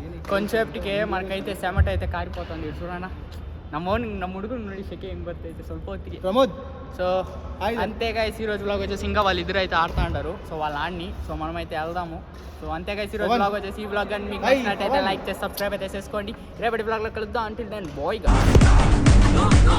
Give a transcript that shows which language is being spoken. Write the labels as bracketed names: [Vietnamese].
[Telugu] కొంచెంసేపటికి మనకైతే చెమట అయితే కారిపోతుంది చూడనా. [Kannada] ನಮ್ಮ ಹುಡುಗರು ನೋಡಿ ಸೆಕೆ ಹೆಂಗೆ ಬರ್ತೈತೆ ಸ್ವಲ್ಪ ಹೊತ್ತಿಗೆ. ಪ್ರಮೋದ್ [Telugu] సో అంతే గైస్ ఈరోజు బ్లాగ్ వచ్చేసి ఇంకా వాళ్ళిద్దరు అయితే ఆడుతూ ఉంటారు. సో వాళ్ళ ఆడిని సో మనమైతే వెళ్దాము. సో అంతే గైస్ ఈరోజు బ్లాగ్ వచ్చేసి ఈ బ్లాగ్ కానీ మీకు నచ్చినట్టయితే లైక్ చేసి సబ్స్క్రైబ్ అయితే చేసుకోండి. రేపటి బ్లాగ్లో కలుద్దాం. అంటిల్ దెన్ బాయ్ గా.